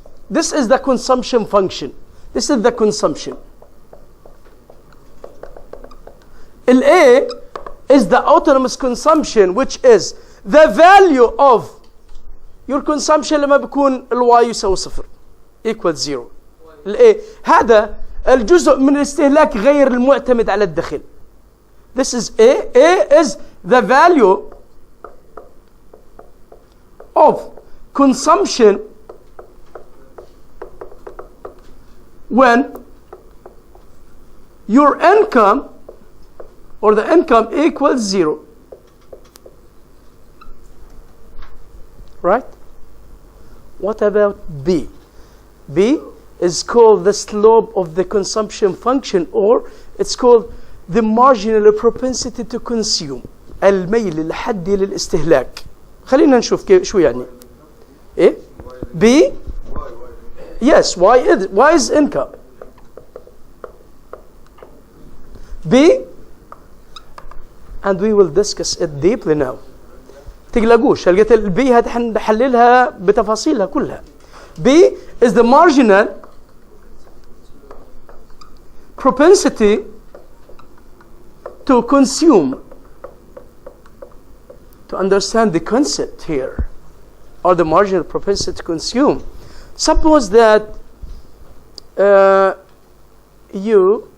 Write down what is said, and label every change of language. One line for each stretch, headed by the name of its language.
English: This is the consumption function. This is the consumption. A is the autonomous consumption, which is the value of your consumption
Arabic: لما بيكون الواي يساوي 0
English: equals 0.
Arabic: A هذا الجزء من الاستهلاك غير المعتمد على الدخل.
English: This is A. A is the value of consumption when your income or the income equals 0. Right? What about B? B is called the slope of the consumption function, or it's called the marginal propensity to consume.
Arabic: الميل الحدي للاستهلاك. خلينا نشوف كيف شو يعني.
English: إيه؟ B. Yes. Y is income. B. And we will discuss it deeply now.
Arabic: تقلقوش، لقيت البي هنحللها بتفاصيلها كلها.
English: B is the marginal propensity to consume. To understand the concept here, or the marginal propensity to consume. Suppose that you